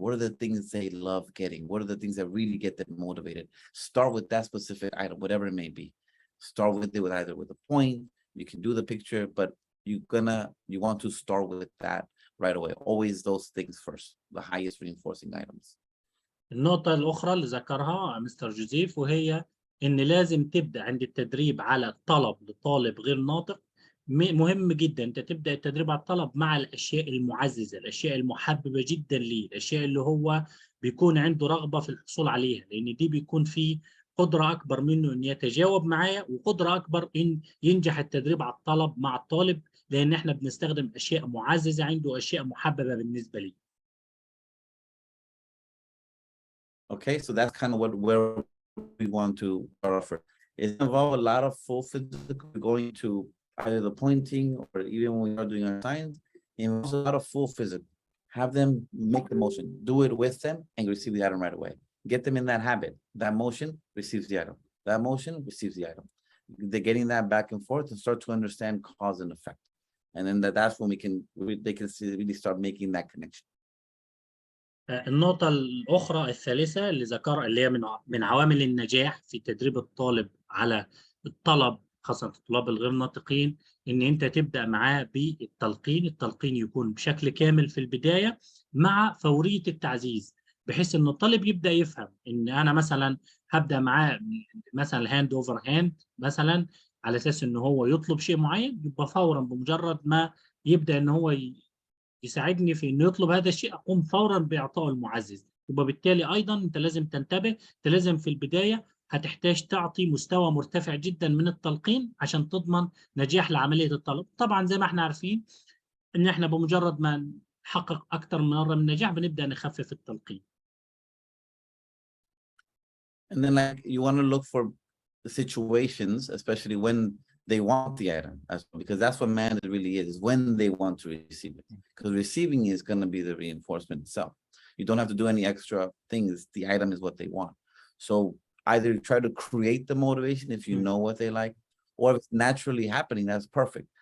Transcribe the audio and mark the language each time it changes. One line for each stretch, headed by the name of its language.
English: What are the things they love getting? What are the things that really get them motivated? Start with that specific item, whatever it may be. Start with it either with a point. You can do the picture, but you want to start with that right away. Always those things first, the highest reinforcing items.
Arabic: النقطة الأخرى اللي ذكرها مستر جوزيف، وهي إن لازم تبدأ عند التدريب على الطلب لطالب غير ناطق. مهم جدا أنت تبدأ التدريب على الطلب مع الأشياء المعززة، الأشياء المحببة جدا ليه، الأشياء اللي هو بيكون عنده رغبة في الحصول عليها، لأن دي بيكون فيه قدرة أكبر منه إن يتجاوب معايا، وقدرة أكبر إن ينجح التدريب على الطلب مع الطالب، لأن إحنا بنستخدم أشياء معززة عنده، أشياء محببة بالنسبة لي.
English: Okay, so that's kind of where we want to start off. It involves a lot of full physical, going to either the pointing or even when we are doing our signs, it involves a lot of full physical. Have them make the motion, do it with them, and receive the item right away. Get them in that habit. That motion receives the item. That motion receives the item. They're getting that back and forth and start to understand cause and effect. And then that's when they can really start making that connection.
Arabic: النقطة الأخرى الثالثة اللي ذكرها، اللي هي من عوامل النجاح في تدريب الطالب على الطلب، خاصة الطلاب الغير ناطقين، ان انت تبدا معاه بالتلقين. التلقين يكون بشكل كامل في البدايه مع فوريه التعزيز، بحيث ان الطالب يبدا يفهم ان انا مثلا هبدا معاه مثلا هاند اوفر هاند مثلا، على اساس ان هو يطلب شيء معين، يبقى فورا بمجرد ما يبدا ان هو يساعدني في انه يطلب هذا الشيء، اقوم فورا باعطائه المعزز. يبقى بالتالي ايضا انت لازم تنتبه، انت لازم في البدايه هتحتاج تعطي مستوى مرتفع جدا من التلقين عشان تضمن نجاح لعمليه الطلب. طبعا زي ما احنا عارفين ان احنا بمجرد ما نحقق اكثر من مره من النجاح بنبدا نخفف التلقين.
English: And then like you want to look for situations, especially when they want the item, because that's what mandate really is when they want to receive it. Because receiving is going to be the reinforcement itself. You don't have to do any extra things. The item is what they want. So either try to create the motivation if you know what they like, or if it's naturally happening, that's perfect.